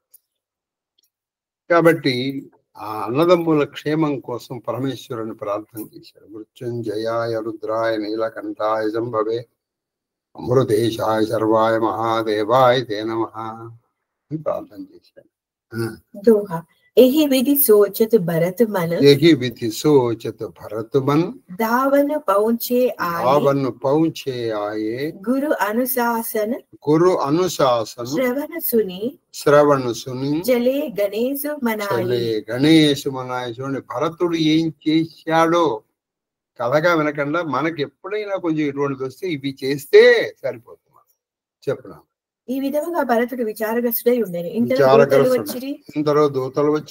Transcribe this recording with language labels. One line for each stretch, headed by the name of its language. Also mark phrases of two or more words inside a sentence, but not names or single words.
Telugu: కాబట్టి ఆ అన్నదమ్ముల క్షేమం కోసం పరమేశ్వరుని ప్రార్థన చేశాడు.
Sanskrit: मृत्युञ्जयाय रुद्राय नीलकण्ठाय शम्भवे अमृतेशाय शर्वाय महादेवाय ते नमः
Telugu: అని ప్రార్థన చేశాడు.
Awadhi: दोहा एहि विधि सोचत भरत मन यही विधि सोचत भरत मन दावन पहुँचे आए गुरु अनुशासन श्रवण सुनी चले గణేశు
Telugu: మనాయి చూడండి భరతుడు ఏం చేశాడో కథగా వినకుండా మనకి ఎప్పుడైనా కొంచెం ఇటువంటిది వస్తే ఇవి చేస్తే సరిపోతుంది చెప్తున్నాను. ఈ విధంగా భరతుడు విచారగ్రస్తుడై ఉండేది. ఇంతలో దూతలు వచ్చి